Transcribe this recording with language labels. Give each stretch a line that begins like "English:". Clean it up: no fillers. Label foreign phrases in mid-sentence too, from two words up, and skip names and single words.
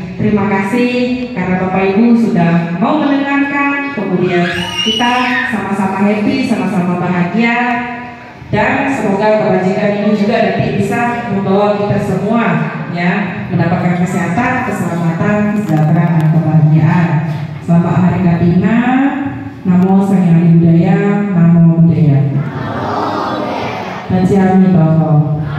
Indonesian: Terima kasih karena Bapak Ibu sudah mau mendengarkan. Kemudian kita sama-sama happy, sama-sama bahagia, dan semoga kebajikan ini juga nanti bisa membawa kita semua ya mendapatkan kesehatan, keselamatan, kesejahteraan, dan kebahagiaan. Selamat Hari Kartini. Namo Sang Hyang Budaya, Namo Budaya. Tajami Bapak.